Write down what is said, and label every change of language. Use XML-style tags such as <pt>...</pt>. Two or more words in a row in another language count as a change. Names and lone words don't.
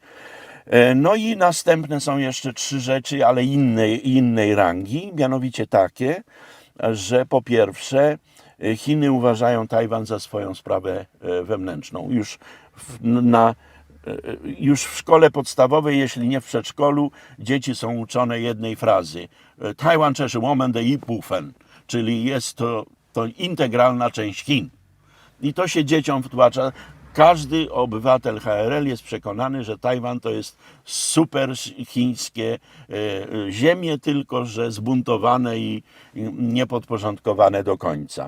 <pl>No i następne są jeszcze trzy rzeczy, ale innej rangi, mianowicie takie, że po pierwsze Chiny uważają Tajwan za swoją sprawę wewnętrzną. Już w szkole podstawowej, jeśli nie w przedszkolu, dzieci są uczone jednej frazy.</pl> <zh>Taiwan 这是我们的一部分,</zh> <pl>czyli jest to integralna część Chin. I to się dzieciom wtłacza. Każdy obywatel HRL jest przekonany, że Tajwan to jest super chińskie ziemie, tylko że zbuntowane i niepodporządkowane do końca.</pl>